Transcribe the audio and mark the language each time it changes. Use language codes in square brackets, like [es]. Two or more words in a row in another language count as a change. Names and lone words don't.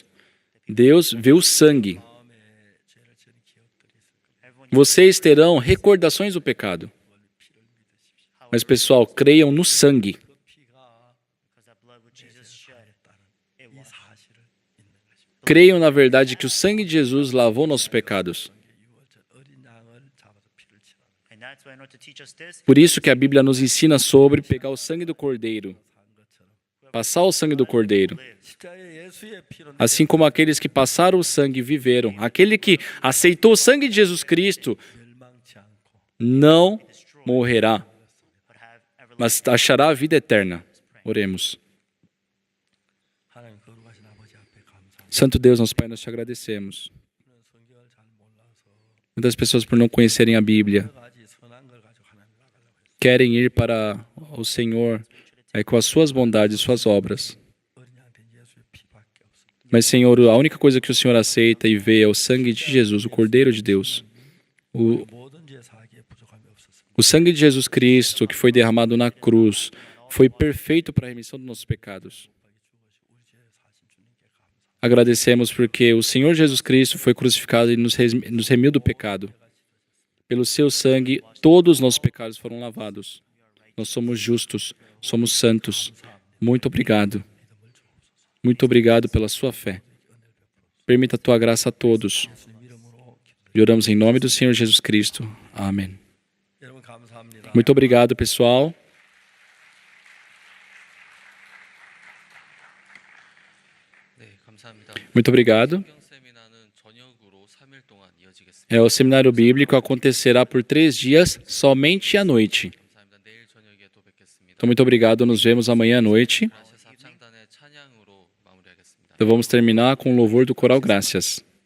[pt] Deus vê o sangue. [ko] 마음에 죄를 지은 기억들이 있을 거예요. [en] Everyone [pt] Vocês terão recordações do pecado. Mas, pessoal, creiam no sangue. [ko] 그 피가 [en] because that blood which Jesus shed it [ko] 이 [en] washed. [ko] 사실을 믿는 것입니다. [pt] Creiam na verdade que o sangue de Jesus lavou nossos pecados. [ko] 6월절 어린 양을 잡아서 피를 칠하는 [en] And that's why in order to teach us this, [pt] Por isso que a Bíblia nos ensina sobre pegar o sangue do cordeiro, [ko] 산 것처럼 [pt] passar o sangue do cordeiro. [ko] 십자가의 예수의 피로 [pt] Assim como aqueles que passaram o sangue viveram. Aquele que aceitou o sangue de Jesus Cristo [ko] 멸망치 않고 [pt] não morrerá, [en] but have everlasting. [pt] mas achará a vida eterna. Oremos. [ko] 하나님 거룩하신 아버지 앞에 감사합니다. [pt] Santo Deus, nosso Pai, nós te agradecemos. [ko] 우리는 성경을 잘 몰라서 [pt] Muitas pessoas, por não conhecerem a Bíblia, [ko] 여러 가지 선한 걸 가지고 하나님 나가려고 했어요. [pt] querem ir para o Senhor com as suas bondades, suas obras. [ko] 어린 양 된 예수의 피밖에 없습니다. [pt] Mas, Senhor, a única coisa que o Senhor aceita e vê é o sangue de Jesus, o Cordeiro de Deus. [ko] 모든 죄 사하기에 부족함이 없었습니다. [pt] O sangue de Jesus Cristo, que foi derramado na cruz, foi perfeito para a remissão dos nossos pecados. [ko] 우리 죄 사신 주님께 감사합니다. [pt] Agradecemos porque o Senhor Jesus Cristo foi crucificado e nos remiu do pecado. Pelo seu sangue, todos os nossos pecados foram lavados. Nós somos justos, somos santos. Muito obrigado. Muito obrigado pela sua fé. Permita a tua graça a todos. [ko] 예수님 이름으로 [pt] E oramos em nome do Senhor Jesus Cristo. Amém. [ko] 여러분 감사합니다. [pt] Muito obrigado, pessoal. [ko] 네, 감사합니다. [pt] Muito obrigado. [ko] 성경 세미나는 저녁으로 3일 동안 이어지겠습니다. [pt] O seminário bíblico acontecerá por 3 dias, somente à noite. [ko] 감사합니다. 내일 저녁에 또 뵙겠습니다. [pt] Então, muito obrigado. Nos vemos amanhã à noite. [ko] 라시아 합창단의 찬양으로 마무리하겠습니다. [pt] Então, vamos terminar com o louvor do Coral Graças.